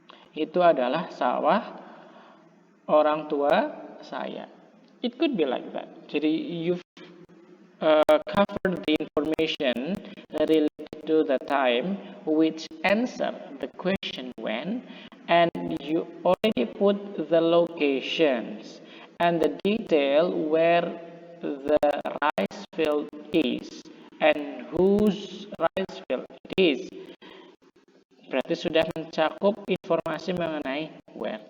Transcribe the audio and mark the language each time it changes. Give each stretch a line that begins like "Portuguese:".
Indonesian: Itu adalah sawah orang tua saya.
English: It could be like that. Jadi you've covered the information related to the time which answer the question when, and you already put the locations and the detail where the rice field is and whose rice field it is.
Indonesian: Berarti sudah mencakup informasi mengenai where.